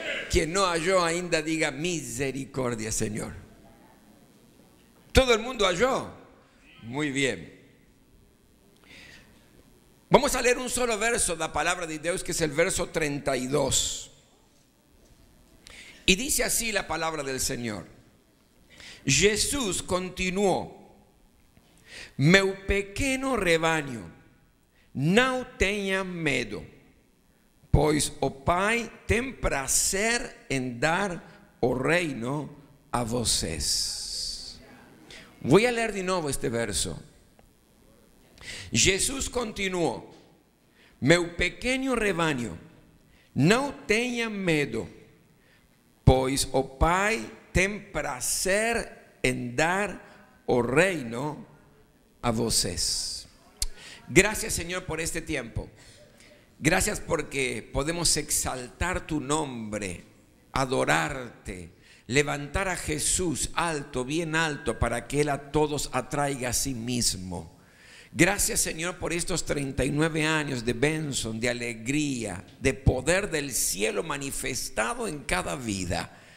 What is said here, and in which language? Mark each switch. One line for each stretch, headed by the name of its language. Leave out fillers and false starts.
Spanish: Quien no halló
Portuguese: ainda
Spanish: diga misericordia, Señor. ¿Todo el mundo halló? Muy bien. Vamos a leer un solo verso de la palabra de Dios, que es el verso 32. Y dice así la palabra del Señor.
Portuguese: Jesús continuó: meu pequeno
Spanish: rebaño,
Portuguese: não tenha medo, pois o Pai tem prazer em dar o reino a vocês.
Spanish: Voy a leer de nuevo este verso.
Portuguese: Jesús continuó: meu pequeno
Spanish: rebaño,
Portuguese: não tenha medo, pois o Pai tem prazer em dar o reino a vocês.
Spanish: Gracias, Señor, por este tiempo. Gracias porque podemos exaltar tu nombre, adorarte, levantar a Jesús alto, bien alto, para que Él a todos atraiga a sí mismo. Gracias, Señor, por estos 39 años de
Portuguese: bênção,
Spanish: de alegría, de poder del cielo manifestado en cada vida.